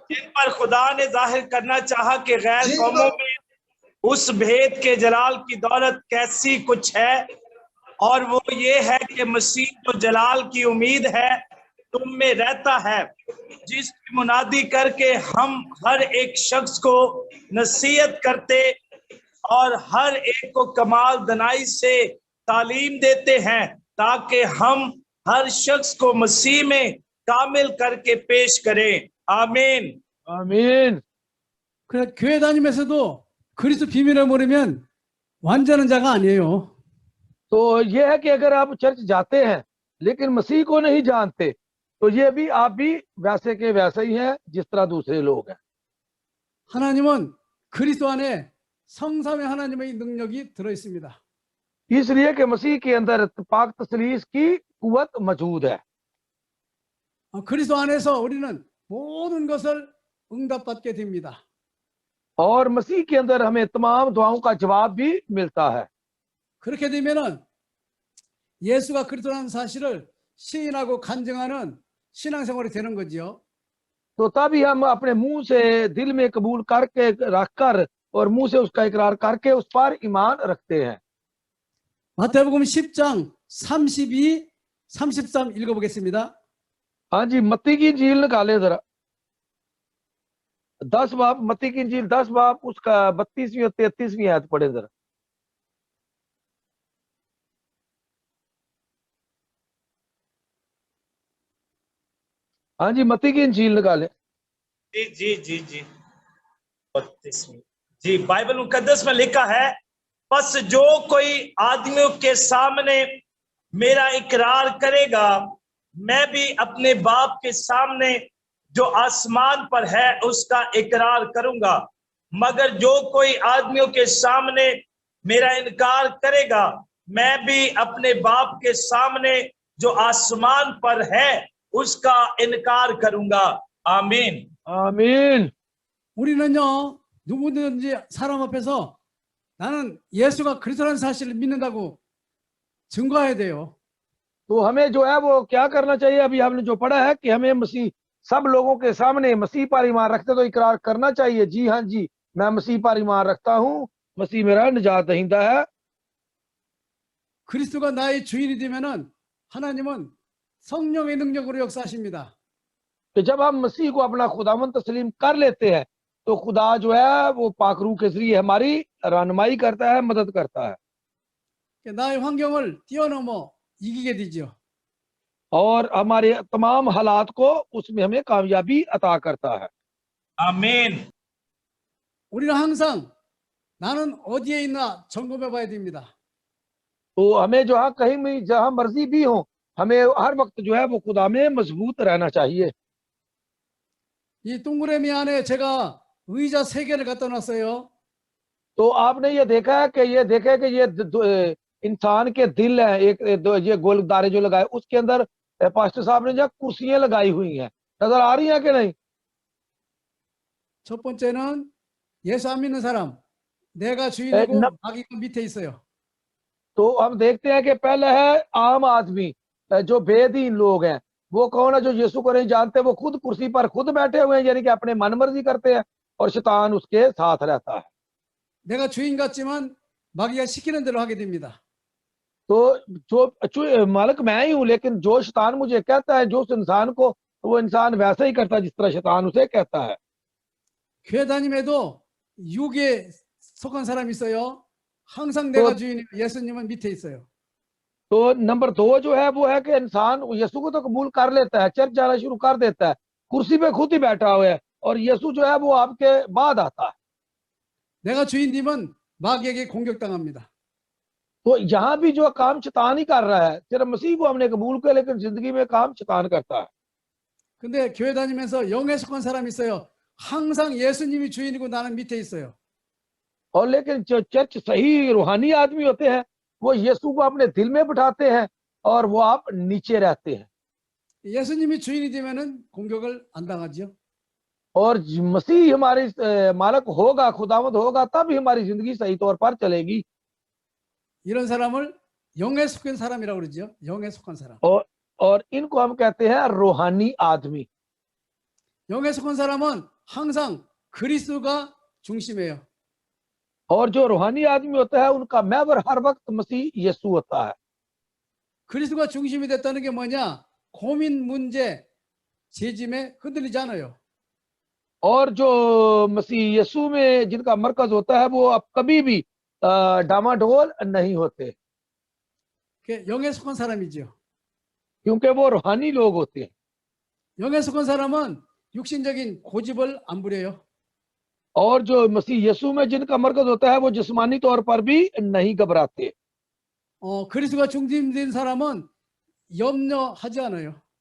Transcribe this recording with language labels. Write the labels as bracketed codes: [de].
[hi] जिन पर खुदा ने जाहिर करना चाहा कि गैर कौमों में उस भेद के जलाल की दौलत कैसी कुछ है, और वो ये है कि मसीह जो जलाल की उम्मीद है तुम में रहता है, जिसकी मुनादी करके हम हर एक शख्स को नसीहत करते और हर एक को कमाल दनाई से तालीम देते हैं, ताकि हम हर शख्स को मसीह में कामिल करके पेश करें। आमीन आमीन। [ko] 그래 교회 다니면서도 그리스도 비밀을 모르면 완전한 자가 아니에요. [hi] तो ये है कि अगर आप चर्च जाते हैं लेकिन मसीह को नहीं जानते, तो ये भी आप भी वैसे के वैसे ही हैं जिस तरह दूसरे लोग हैं। [ko] 하나님은 그리스도 안에 성삼위 하나님의 능력이 들어 있습니다. [hi] इसलिए कि मसीह के अंदर पाक तसलीस की कुव्वत मौजूद है। [ko] 그리스도 안에서 우리는 모든 것을 응답받게 됩니다. [hi] और मसीह के अंदर हमें तमाम दुआओं का जवाब भी मिलता है। [ko] 그렇게 되면은 예수가 그리스도라는 사실을 시인하고 간증하는 신앙생활이 되는 거죠. [hi] तो तभी हम अपने मुंह से दिल में कबूल करके रखकर और मुंह से उसका इकरार करके उस पर ईमान रखते हैं। [ko] 마태복음 10장 32, 33 읽어보겠습니다. [hi] हाँ जी, मत्ती की इंजील निकाले जरा। 10 बाब, मत्ती की इंजील 10 बाब उसका 32वीं और 33वीं आयत पढ़े जरा। हाँ जी, मत्ती की इंजील निकाले। जी 32 जी। बाइबल मुकद्दस में लिखा है, बस जो कोई आदमियों के सामने मेरा इकरार करेगा, मैं भी अपने बाप के सामने जो आसमान पर है उसका इकरार करूंगा। मगर जो कोई आदमियों के सामने मेरा इनकार करेगा, मैं भी अपने बाप के सामने जो आसमान पर है उसका इनकार करूंगा। आमीन आमीन। [ko] 우리는요 누구든지 사람 앞에서 나는 예수가 그리스도라는 사실을 믿는다고 증거해야 돼요. [hi] तो हमें जो है वो क्या करना चाहिए? अभी आपने जो पढ़ा है कि हमें मसीह सब लोगों के सामने मसीह पर ईमान रखते तो इकरार करना चाहिए। जी हाँ जी, मैं मसीह पर ईमान रखता हूँ, मसीह मेरा निजात दहिंदा है। [ko] 그리스도가 나의 주인이 되면은 하나님은 성령의 능력으로 역사하십니다. [hi] कि जब हम मसीह को अपना खुदावंद तस्लीम कर लेते हैं तो खुदा जो है वो पाकरू के जरिए हमारी रहनुमाई करता है, मदद करता है [ko] 나의 환경을 뛰어넘어 이기게 되죠. [hi] और हमारे तमाम हालात को उसमें हमें कामयाबी अता करता है। आमीन। [ko] 우리는 항상 나는 어디에 있나 점검해 봐야 됩니다. [hi] तो हमें जो है कहीं भी जहां मर्जी भी हो, हमें हर वक्त जो है वो खुदा में मजबूत रहना चाहिए। [ko] 이 동그라미 안에 제가 의자 3개를 갖다 놨어요. [hi] तो आपने ये देखा है कि ये इंसान के दिल है, ये गोलदारे जो लगाए उसके अंदर पास्टर साहब ने जो कुर्सियां लगाई हुई हैं, नजर आ रही हैं कि नहीं? [ko] 첫 번째는 예수 안 믿는 사람. 내가 주인이고 나- 마귀가 밑에 있어요. [hi] तो हम देखते हैं कि पहले है आम आदमी, जो बेदीन लोग हैं, वो कौन है? जो यीशु को नहीं जानते, वो खुद कुर्सी पर खुद बैठे हुए हैं, यानी कि अपने मन मर्जी करते हैं और शैतान उसके साथ रहता है। [ko] 내가 주인 같지만 마귀가 시키는 대로 하게 됩니다. [hi] तो जो मालिक मैं ही हूं, लेकिन जो शैतान मुझे कहता है, जो उस इंसान को, वो इंसान वैसे ही करता है जिस तरह शैतान उसे कहता है। [ko] 교회 다님에도 육에 속한 사람이 있어요. 항상 내가 주인이고 예수님은 밑에 있어요. [hi] तो नंबर 2 जो है वो है कि इंसान यीशु को तो कबूल कर लेता है, चर्च जाना शुरू कर देता है, कुर्सी पे खुद ही बैठा हुआ है, और यीशु जो है वो आपके बाद आता है। [ko] 내가 주인님은 마귀에게 공격당합니다. [hi] तो यहाँ भी जो काम शैतान ही कर रहा है, सिर्फ मसीह को हमने कबूल किया, लेकिन जिंदगी में काम शैतान करता है। [ko] 근데 교회 다니면서 영에 속한 사람이 있어요. 항상 예수님이 주인이고 나는 밑에 있어요. [hi] और लेकिन जो चर्च सही रूहानी आदमी होते हैं, वो यीशु को अपने दिल में बिठाते हैं और वो आप नीचे रहते हैं। [ko] 예수님이 주인이 되면은 공격을 안 당하죠. [hi] और मसीह हमारे मालिक होगा, खुदावंद होगा, तब ही हमारी जिंदगी सही तौर पर चलेगी। [ko] 이런 사람을 영에 속한 사람이라고 그러죠. 영에 속한 사람. [hi] और इनको हम कहते हैं रूहानी आदमी। [ko] 영에 속한 사람은 항상 그리스도가 중심이에요. [hi] और जो रूहानी आदमी होता है, उनका महवर हर वक्त मसीह यीशु होता है। [ko] 그리스도가 중심이 됐다는 게 뭐냐? 고민, 문제, 재짐에 흔들리지 않아요. [hi] और जो मसीह यीशु में जिनका मरकज होता है, वो अब कभी भी डामाडोल नहीं होते, [ko] 그게 영에 속한 사람이죠. [hi] क्योंकि वो रूहानी लोग होते हैं। [ko] 영에 속한 사람은 육신적인 고집을 안 부려요. [hi] और जो मसीह यीशु में जिनका मरकज होता है, वो जिस्मानी तौर पर भी नहीं घबराते। [ko] 그리스도가 중심된 사람은 염려하지 않아요.